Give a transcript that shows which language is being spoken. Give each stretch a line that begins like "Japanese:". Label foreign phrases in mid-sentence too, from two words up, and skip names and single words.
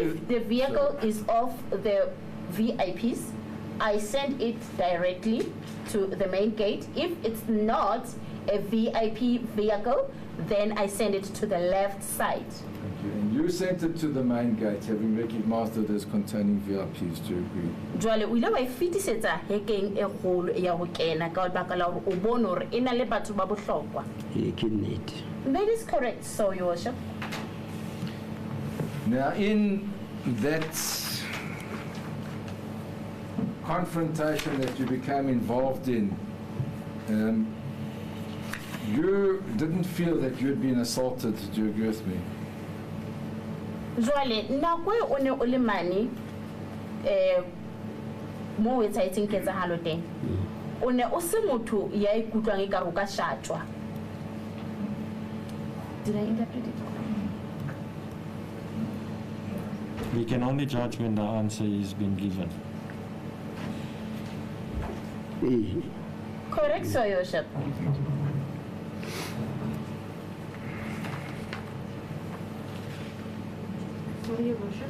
English: if the vehicle is of the VIPs, I send it directly to the main gate. If it's not a VIP vehicle, then I send it to the left side. And you sent it to the main gate, having recognized it as containing VIPs. Do you agree?
Southern Sotho: Jwale o ile wa fitisetsa hekeng e kgolo ya ho kena ka lebaka la hore o bone hore e na le batho ba bohlokwa.
English: That is correct, so your worship. Now, in that confrontation that you became involved in, you didn't feel that you had been assaulted. Do you agree with me?
Southern Sotho: Jwale nako e o ne o le mane mo website-eng ketsahalo teng o ne o se motho ya ikutlwang e ka ho ka shatwa.
English: Did I interpret it? We can only judge when the answer is being given. Correct, so your worship. Sorry, Your Worship.